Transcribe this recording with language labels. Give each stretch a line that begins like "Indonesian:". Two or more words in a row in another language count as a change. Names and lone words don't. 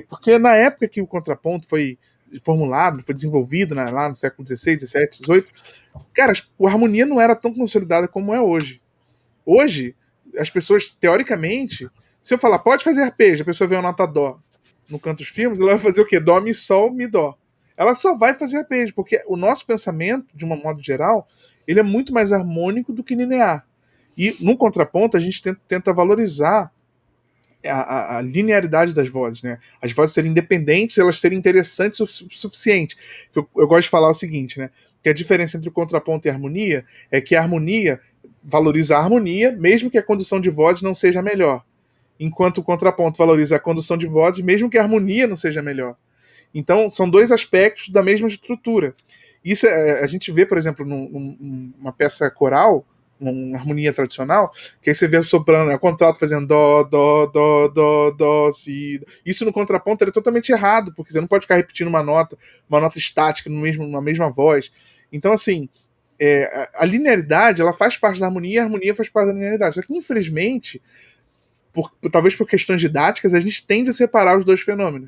Portuguese: Porque na época que o contraponto foi formulado, foi desenvolvido, né, lá no século XVI, XVII, XVIII, cara, a harmonia não era tão consolidada como é hoje. Hoje, as pessoas, teoricamente, se eu falar, pode fazer arpejo, a pessoa vê uma nota dó no canto dos filmes, ela vai fazer o quê? Dó, mi, sol, mi, dó. Ela só vai fazer arpejo, porque o nosso pensamento, de um modo geral, ele é muito mais harmônico do que linear. E no contraponto, a gente tenta valorizar a linearidade das vozes, né? As vozes serem independentes, elas serem interessantes o suficiente. Eu gosto de falar o seguinte, né? Que a diferença entre o contraponto e a harmonia é que a harmonia valoriza a harmonia, mesmo que a condução de vozes não seja melhor. Enquanto o contraponto valoriza a condução de vozes, mesmo que a harmonia não seja melhor. Então, são dois aspectos da mesma estrutura. Isso a gente vê, por exemplo, numa peça coral, uma harmonia tradicional, que aí você vê o soprano, o contralto fazendo dó, dó, dó, dó, dó, si. Isso no contraponto é totalmente errado, porque você não pode ficar repetindo uma nota estática na mesma voz. Então, assim, a linearidade, ela faz parte da harmonia e a harmonia faz parte da linearidade. Só que, infelizmente, talvez por questões didáticas, a gente tende a separar os dois fenômenos.